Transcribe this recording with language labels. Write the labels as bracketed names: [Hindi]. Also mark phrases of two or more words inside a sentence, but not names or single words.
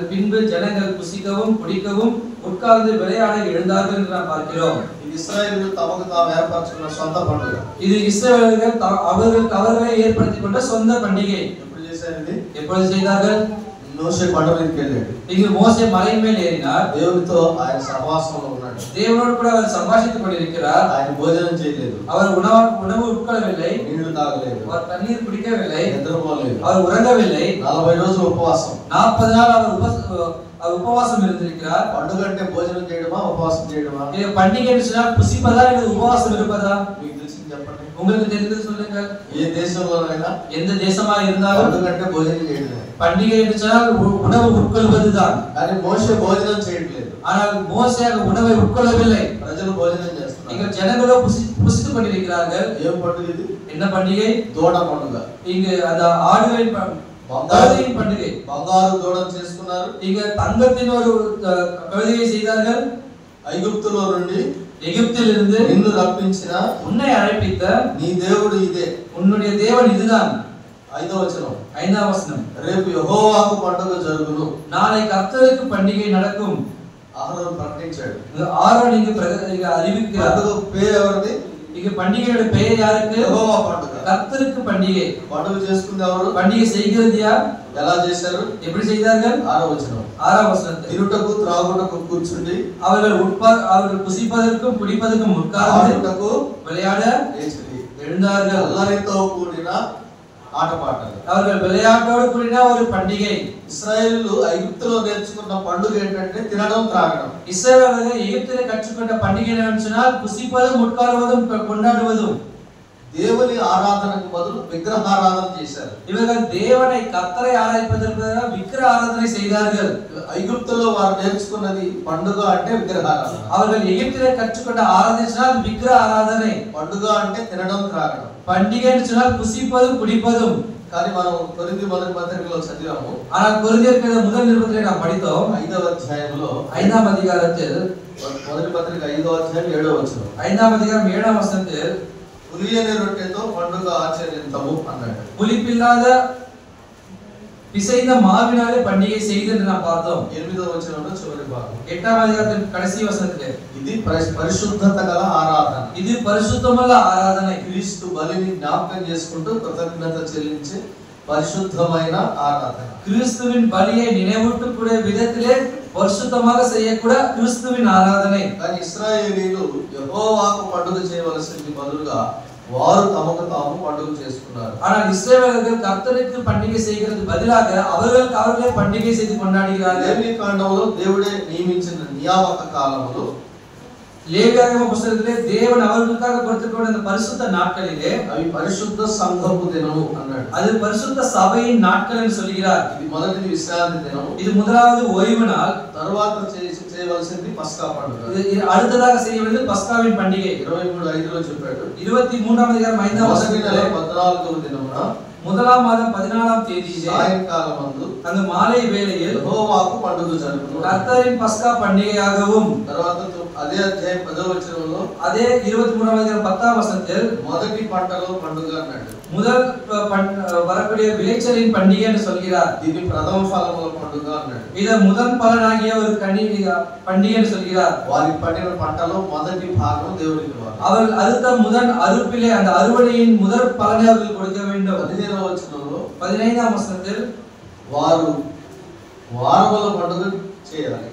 [Tamil] பின்பு ஜனங்கள் புசிக்கவும் குடிக்கவும் உட்கார்ந்து விளையாட எழுந்தார்கள் என்று நாம் பார்க்கிறோம். [Telugu] ఇది ఇశ్రాయేలు తమకు తాము ఏర్పరచుకున్న సొంత పండుగ. [Tamil] இது இஸ்ரவேலர்கள் அவர்களை ஏற்படுத்திக் கொண்ட சொந்த பண்டிகை. [Telugu] ఎప్పుడు చేశారు ఇది? [Tamil] எப்பொழுது செய்தார்கள்? [Telugu] మోషే కొండ మీదకి వెళ్ళాడు. [Tamil] இங்கு மோசே மலையின் மேல் ஏறினார். [Telugu] దేవునితో ఆయన సహవాసంలో ఉన్నాడు. [Tamil] தேவனோடு கூட அவர் சம்பாஷித்துக் கொண்டிருக்கிறார். [Telugu] ఆయన భోజనం చేయలేదు. [Tamil] அவர் உணவு உட்கொள்ளவில்லை. [Telugu] నీళ్లు తాగలేదు. [Tamil] அவர் தண்ணீர் குடிக்கவில்லை. [Telugu] నిద్రపోలేదు. [Tamil] அவர் ఉறங்கவில்லை. [Telugu] 40 రోజులు ఉపవాసం. [Tamil] 40 நாள் அவர் உபவாசம் இருந்திருக்கிறார். [Telugu] పండుగ అంటే భోజనం చేయడమా ఉపవాసం చేయడమా? [Tamil] இது பண்டிகை என்று சொன்னால் புசிப்பதா அல்லது உபவாசம் இருப்பதா? [Telugu] మీకు తెలిసింది చెప్పండి. [Tamil] உங்களுக்கு தெரிந்தது சொல்லுங்கள். [Telugu] ఏ దేశంలోనైనా [Tamil] எந்த தேசமா இருந்தாலும் [Telugu] పండుగ అంటే భోజనం చేయడమే. [Tamil] பண்டிகை என்று சொன்னால் உணவு உட்கொள்வதுதான். [Telugu] కానీ మోషే భోజనం చేయట్లేదు. [Tamil] ஆனால் மோசே உணவை உட்கொள்ளவில்லை. [Telugu] ప్రజలు భోజనం చేస్తున్నారు. [Tamil] இங்க ஜனங்களோ புசித்துக் கொண்டிருக்கிறார்கள். [Telugu] ఏం పండుగ ఇది? [Tamil] என்ன பண்டிகை? [Telugu] దూడ పండుగ. [Tamil] இங்கு அந்த ஆடுகளின் பண்டிகை. [Telugu] బంగారు దూడను చేసుకున్నారు. [Tamil] இங்க தங்கத்தின் ஒரு கழுதையை செய்தார்கள். [Telugu] ఐగుప్తులో నుండి [Tamil] எகிப்தில் இருந்து [Telugu] నిన్ను రప్పించిన [Tamil] உன்னை அழைப்பித்த [Telugu] నీ దేవుడు ఇదే. [Tamil] உன்னுடைய தேவன் இதுதான். [Telugu] 5వ వచనం. [Tamil] 5ஆம் வசனம். [Telugu] రేపు యెహోవాకు పండుగ జరుగును. [Tamil] நாளை கர்த்தருக்கு பண்டிகை நடக்கும். [Telugu] ఆరోను ప్రకటించాడు. [Tamil] ஆரோன் இங்கு அறிவிக்கிறார். [Telugu] పండుగ పేరు ఎవరిది? [Tamil] இங்க பண்டிகையோட பெயர் யாருக்கு? [Telugu] యెహోవా పండుగ. [Tamil] கர்த்தருக்கு பண்டிகை. [Telugu] పండుగ చేసుకుంది ఎవరు? [Tamil] பண்டிகை செய்கிறது யார்? [Telugu] ఎలా చేశారు? [Tamil] எப்படி செய்தார்கள்? [Telugu] 6వ వచనం. [Tamil] 6ஆம் வசனத்தில் [Telugu] తిరుటకు త్రాగుటకు కూర్చుండి [Tamil] அவர்கள் புசிப்பதற்கும் குடிப்பதற்கும் உட்கார்ந்து [Telugu] ఆడుటకు [Tamil] விளையாட [Telugu] లేచిరి. [Tamil] எழுந்தார்கள். [Telugu] అల్లరితో కూడిన ఆటపాటలు. [Tamil] அவர்கள் விளையாட்டோடு கூடின ஒரு பண்டிகை. [Telugu] ఇశ్రాయేలు ఐగుప్తులో నేర్చుకున్న పండుగ ఏంటంటే తినడం త్రాగడం. [Tamil] இஸ்ரவேலர்கள் எகிப்திலே கற்றுக்கொண்ட பண்டிகை என்னவென்று சொன்னால் புசிப்பதும் உட்காருவதும் கொண்டாடுவதும். [Telugu] దేవుని ఆరాధనకు బదులు విగ్రహారాధన చేశారు. [Tamil] இவர்கள் தேவனை கர்த்தரை ஆராதிப்பதற்கு விக்கிர ஆராதனை செய்தார்கள். [Telugu] ఐగుప్తులో వారు నేర్చుకున్నది పండుగ అంటే విగ్రహారాధన. [Tamil] அவர்கள் எகிப்திலே கற்றுக்கொண்ட ஆராதனை விக்கிர ஆராதனை. [Telugu] పండుగ అంటే తినడం త్రాగడం. [Tamil] பண்டிகை என்று சொன்னால் புசிப்பதும் குடிப்பதும். [Telugu] కానీ మనం కొరింథీ మొదటి పత్రికలో చదివాము. [Tamil] ஆனால் కొరింథీయులకు முதல் நிருபத்திலே நாம் படித்தோம். [Telugu] 5వ అధ్యాయంలో [Tamil] 5ஆம் அதிகாரத்தில் [Telugu] మొదటి పత్రిక 5వ అధ్యాయం 7వ వచనం. [Tamil] 5ஆம் அதிகாரம் 7ஆம் வசனத்தில் [Telugu] పులియని రొట్టెతో పండుగ ఆచరించము అన్నాడు. [Tamil] புளிப்பில்லாத பிசைந்த மாவினாலே பண்டிகை செய்து என்று நாம் பார்த்தோம். [Telugu] 8వ వచనంలో చివరి భాగం. [Tamil] 8ஆம் அதிகாரத்தின் கடைசி வசனத்திலே [Telugu] ఇది పరిశుద్ధత గల ఆరాధన. [Tamil] இது பரிசுத்தமுள்ள ஆராதனை. [Telugu] క్రీస్తు బలిని జ్ఞాపకం చేసుకుంటూ కృతజ్ఞత చెల్లించే పరిశుద్ధమైన ఆరాధన. [Tamil] கிறிஸ்துவின் பலியை நினைவூட்டக்கூடிய விதத்திலே பரிசுத்தமாக செய்யக்கூடிய கிறிஸ்துவின் ஆராதனை. [Telugu] కానీ ఇశ్రాయేలీయులు యెహోవాకు పండుగ చేయవలసింది బదులుగా వారు తమకు తాము పండుగ చేసుకున్నారు. [Tamil] ஆனால் இஸ்ரவேலர்கள் கர்த்தருக்கு பண்டிகை செய்கிறது பதிலாக அவர்களே பண்டிகை செய்து கொண்டாடுகிறார்கள். [Telugu] లేవి కాండంలో దేవుడే నియమించిన నియామక కాలములో [Tamil] லேவியாகம புத்தகத்திலே தேவன் அவர்களுக்காக கொடுத்துக்கொண்ட அந்த பரிசுத்த நாட்களிலே [Telugu] అవి పరిశుద్ధ సంఘపు దినము అన్నాడు. [Tamil] அது பரிசுத்த சபையின் நாட்கள் என்று சொல்கிறார். [Telugu] ఇది మొదటిది విశ్రాంతి దినము. [Tamil] இது முதலாவது ஓய்வு நாள். [Telugu] తరువాత చేయవలసింది పస్కా పండుగ. [Tamil] அடுத்ததாக செய்ய வேண்டியது பஸ்காவின் பண்டிகை. [Telugu] 23:5లో చెప్పాడు. [Tamil] 23ஆம் அதிகாரம் 5ஆம் வசனத்திலே [Telugu] 14వ దినమున [Tamil] முதலாம் மாதம் 14ஆம் தேதியிலே [Telugu] సాయంకాలమందు [Tamil] அந்த மாலை வேளையில் [Telugu] యెహోవాకు పండుగ జరుగును. [Tamil] கர்த்தரின் பஸ்கா பண்டிகையாகவும். [Telugu] తర్వాత అదే అధ్యాయం 10వ వచనంలో [Tamil] அதே 23ஆம் அதிகாரம் 10ஆம் வசனத்தில் [Telugu] మొదటి పంటలో పండుగ అన్నాడు. [Tamil] முதல் வரக்கூடிய விளைச்சலின் பண்டிகை என்று சொல்கிறார். [Telugu] దీన్ని ప్రథమ ఫలముల పండుగ అన్నాడు. [Tamil] இத முதல் பலனாகிய ஒரு பண்டிகை என்று சொல்கிறார். [Telugu] వారి పండిన పంటలో మొదటి భాగం దేవునికి ఇవ్వాలి. [Tamil] அவர்கள் அடுத்த முதல் அறுப்பிலே அந்த அறுவடையின் முதல் பலனை அவர்கள் கொடுக்க வேண்டும். [Telugu] 15వ వచనంలో [Tamil] 15ஆம் வசனத்தில் [Telugu] వారు వారముల పండుగ చేయాలి.